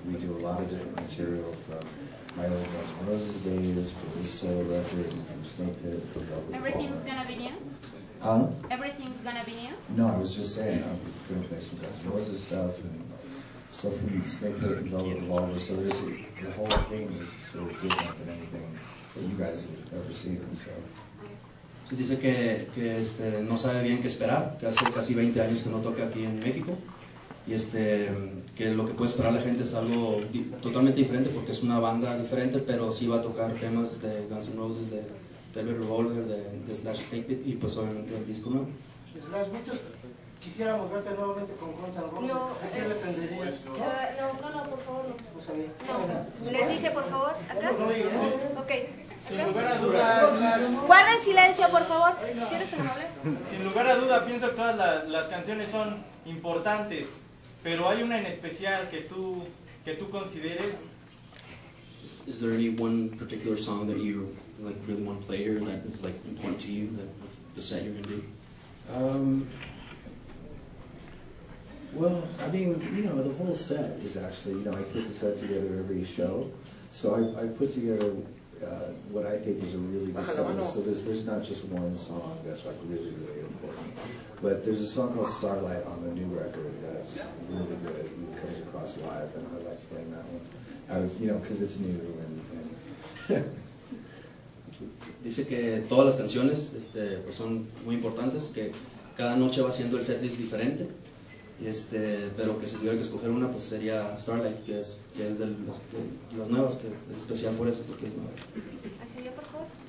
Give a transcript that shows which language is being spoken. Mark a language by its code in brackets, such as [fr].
[en] We do a lot of different material from my old Guns N' Roses days, from this solo record, and from Snake Pit, from Velvet. Everything's gonna be new? Huh? Everything's gonna be new? No, I was just saying, I'm going to play some Guns N' Roses stuff, and stuff from Snake Pit and Velvet Revolver, so the whole thing is sort of different than anything that you guys have ever seen, so. [es] Dice que no sabe bien qué esperar, que hace casi 20 años que no toca aquí en México, y que lo que puede esperar la gente es algo totalmente diferente, porque es una banda diferente, pero sí va a tocar temas de Guns N' Roses, de Velvet Revolver, de Slash, Snake Pit, y pues obviamente el disco nuevo. Slash, muchos quisiéramos verte nuevamente con Guns N' Roses. ¿A quién le prenderías? No, por favor, no. Pues a mí. No. Les dije, por favor, acá. Ok. Sin lugar a duda. Guarden silencio, por favor. ¿Quieres que me hable? Sin lugar a duda, pienso que todas las canciones son importantes, pero hay una en especial que tú consideres. [en] Is there any one particular song that you like really want to play here that is like important to you, that the set you're going to do? Well, I mean, you know, the whole set is actually, you know, I put the set together every show, so I put together what I think is a really good set. So there's not just one song that's like really, really important, but there's a song called Starlight on the new record that's really good. It comes across live, and I like playing that one. You know, because it's new and [es] Dice que todas las canciones pues son muy importantes, que cada noche va haciendo el setlist diferente, pero que si tuviera que escoger una, pues sería Starlight, que es de las nuevas, que es especial por eso, porque es nueva. ¿Así yo, por favor?